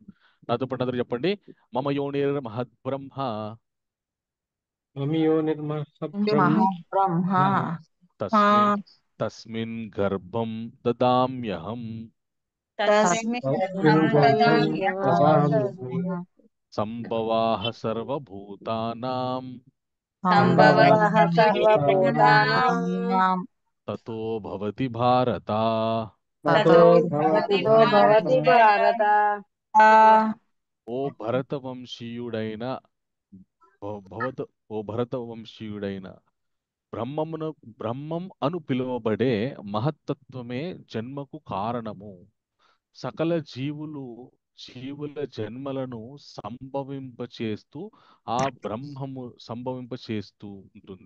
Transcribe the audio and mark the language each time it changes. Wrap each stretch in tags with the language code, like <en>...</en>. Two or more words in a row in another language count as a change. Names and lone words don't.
<te>నాతో పాటు అందరూ చెప్పండి,</te> <sa>మమ యోనిర్ మహద్ బ్రహ్మ మమియో నిర్మహ బ్రహ్మ మహాబ్రహ్మ తస్మిన్ తస్మిన్ గర్భం దదామ్యహం తస్మిన్ తస్మిన్ గర్భం గర్భం దదామ్యహం దదామ్యహం సంభవాః సర్వభూతానాం సంభవః సర్వభూతానాం సర్వభూతానాం తతో భవతి భారత. తతో తతో భవతి తతో భారత. భవతి భారత.</sa> <te>ఓ భరతవంశీయుడైన భవత ఓ భరతవంశీయుడైన బ్రహ్మం అను పిలువబడే మహత్తత్వమే జన్మకు కారణము. సకల జీవుల జన్మలను సంభవింపచేస్తూ సంభవింపచేస్తూ ఉంటుంది.</te>